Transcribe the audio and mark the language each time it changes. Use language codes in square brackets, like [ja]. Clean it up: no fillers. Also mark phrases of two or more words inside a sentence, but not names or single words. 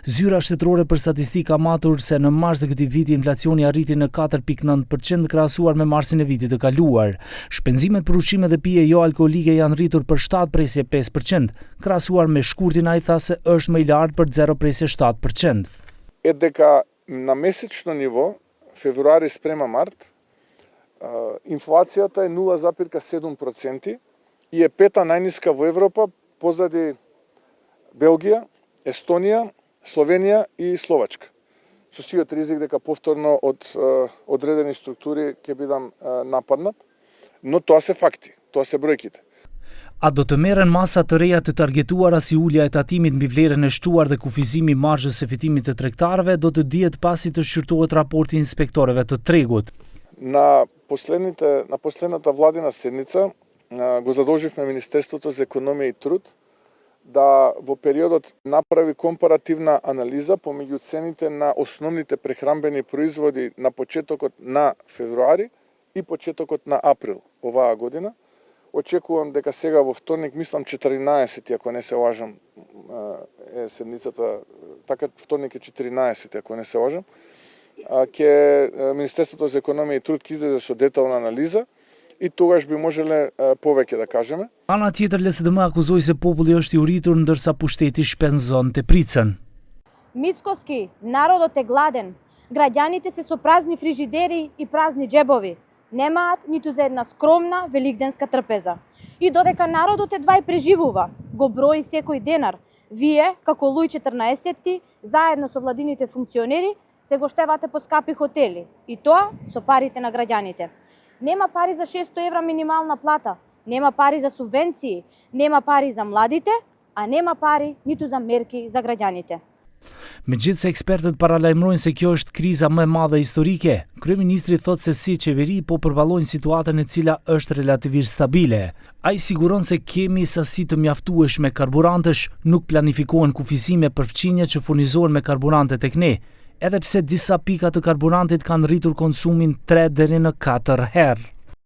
[sq] Zyra shtetërore për statistikë ka matur se në mars të këtij viti inflacioni arriti në 4.9% krahasuar me marsin e vitit të kaluar. Shpenzimet për ushqime dhe pije jo alkoolike janë rritur për 7.5%, krahasuar me shkurtin ai tha se është më i lartë për 0.7%. [mk] Дека на месечно ниво февруари спрема март, инфлацијата е 0,7% и е пета најниска во Европа позади Белгија, Естонија, Словенија и Словачка. Со сиот ризик дека повторно од одредени структури ќе бидам нападнат, но тоа се факти, тоа се бројките. [sq] A do të merren masa të reja të targetuara si ulja e tatimit mbi vlerën e shtuar dhe kufizimi i marzhës së fitimit të tregtarëve do të dihet pasi të shqyrtohet raporti i inspektorëve të tregut. [mk] На последната владина седница го задолживме Министерството за економија и труд да во периодот направи компаративна анализа помеѓу цените на основните прехранбени производи на почетокот на февруари и почетокот на април оваа година. Очекувам дека сега во вторник, мислам 14, ако не се лажам, е седницата, така вторник е 14, ако не се лажам, ќе Министерството за економија и труд ќе излезе со детална анализа и тогаш би можеле повеќе да кажеме. [sq] Ana tjetër, LSDM akuzoi se populli është i uritur ndërsa pushteti shpenzon te pricën. [mk] Mickovski, народот е гладен. Граѓаните се со празни фрижидери и празни джебови. Немаат ниту за една скромна великденска трпеза. И додека народот едва и преживува, го брои секој денар, вие, како Луј 14, заедно со владините функционери, се го штевате по скапи хотели. И тоа со парите на граѓаните. Нема пари за 600 евра минимална плата, нема пари за субвенции, нема пари за младите, а нема пари ниту за мерки за граѓаните. [sq] Megjithse ekspertët paralajmërojnë se kjo është kriza më e madhe historike, kryeministri thotë se si qeveri po përballojnë situatën e cila është relativisht stabile. Ai siguron se kemi sasi të mjaftueshme karburantesh, nuk planifikohen kufizime për fqinjet që furnizohen me karburante tek ne, edhe pse disa pika të karburantit kanë rritur konsumin 3 deri në 4 herë.